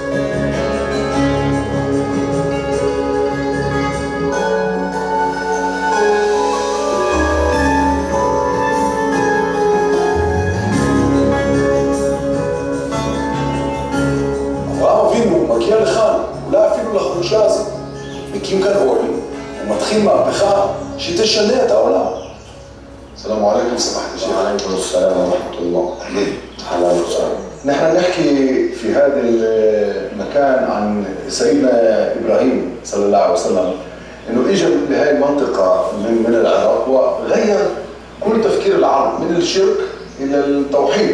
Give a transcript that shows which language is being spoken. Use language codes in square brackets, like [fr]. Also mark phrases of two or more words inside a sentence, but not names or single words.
[he] אברהם אבינו מגיע לכאן, אולי אפילו לחורשה הזאת. מקים כאן אוהל, ומתחיל מהפכה שתשנה את העולם. [ar] السلام عليكم سماحة الشيخ. وعليكم السلام ورحمة الله. أهلا وسهلا. نحن نحكي في هذا المكان عن سيدنا إبراهيم صلى الله عليه وسلم إنه إجا لهذه المنطقة من العراق وغير كل تفكير العرب من الشرك إلى التوحيد.